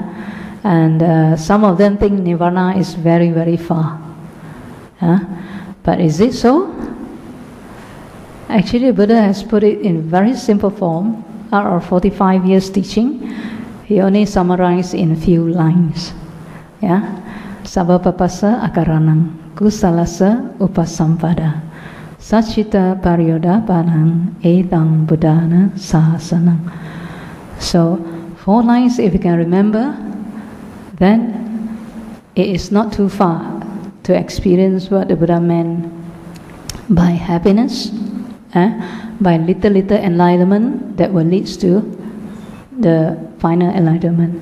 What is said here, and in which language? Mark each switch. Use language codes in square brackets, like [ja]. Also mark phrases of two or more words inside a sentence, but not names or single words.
[en] And some of them think Nirvana is very, very far. Yeah? But is it so? Actually, Buddha has put it in very simple form. Out of 45 years teaching, he only summarized in few lines. Yeah, [pi] Sabapapasa akaranang, kusalasa upasampada, sachita paryoda panang, etang buddhana sahasanang. [en] So, 4 lines, if you can remember, then it is not too far to experience what the Buddha meant by happiness, by little enlightenment that will lead to the final enlightenment.